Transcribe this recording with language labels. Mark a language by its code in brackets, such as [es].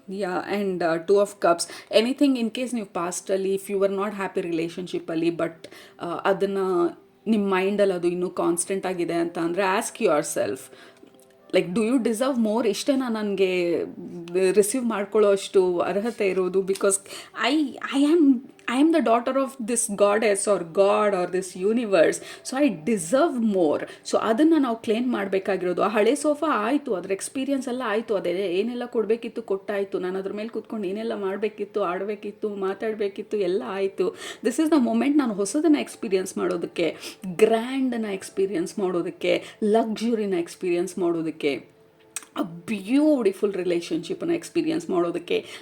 [kn] And 2 of cups, anything in case ನೀವು ಪಾಸ್ಟಲ್ಲಿ [en] if you are not happy [kn] ರಿಲೇಷನ್ಶಿಪ್ಪಲ್ಲಿ, but ಅದನ್ನು ನಿಮ್ಮ ಮೈಂಡಲ್ಲಿ ಅದು ಇನ್ನೂ ಕಾನ್ಸ್ಟೆಂಟ್ ಆಗಿದೆ ಅಂತ ಅಂದರೆ, [en] ask yourself, like do you deserve more, [kn] ಇಷ್ಟೇನಾ ನನಗೆ ರಿಸೀವ್ ಮಾಡ್ಕೊಳ್ಳೋ ಅಷ್ಟು ಅರ್ಹತೆ ಇರೋದು. [en] Because I am I am the daughter of this goddess or god or this universe, so I deserve more. [kn] So ಅದನ್ನು ನಾವು ಕ್ಲೇಮ್ ಮಾಡಬೇಕಾಗಿರೋದು. ಆ ಹಳೆ ಸೋಫಾ ಆಯಿತು, ಅದರ ಎಕ್ಸ್ಪೀರಿಯನ್ಸ್ ಎಲ್ಲ ಆಯಿತು, ಅದೇ ಏನೆಲ್ಲ ಕೊಡಬೇಕಿತ್ತು ಕೊಟ್ಟಾಯಿತು, ನಾನು ಅದ್ರ ಮೇಲೆ ಕೂತ್ಕೊಂಡು ಏನೆಲ್ಲ ಮಾಡಬೇಕಿತ್ತು, ಆಡಬೇಕಿತ್ತು, ಮಾತಾಡಬೇಕಿತ್ತು, ಎಲ್ಲ ಆಯಿತು. [en] this is the moment [kn] ನಾನು ಹೊಸದನ್ನು ಎಕ್ಸ್ಪೀರಿಯನ್ಸ್ ಮಾಡೋದಕ್ಕೆ, ಗ್ರ್ಯಾಂಡನ್ನು ಎಕ್ಸ್ಪೀರಿಯನ್ಸ್ ಮಾಡೋದಕ್ಕೆ, ಲಕ್ಸುರಿನ ಎಕ್ಸ್ಪೀರಿಯನ್ಸ್ ಮಾಡೋದಕ್ಕೆ, ಅ ಬ್ಯೂಟಿಫುಲ್ ರಿಲೇಷನ್ಶಿಪ್ಪನ್ನು ಎಕ್ಸ್ಪೀರಿಯನ್ಸ್ ಮಾಡೋದಕ್ಕೆ.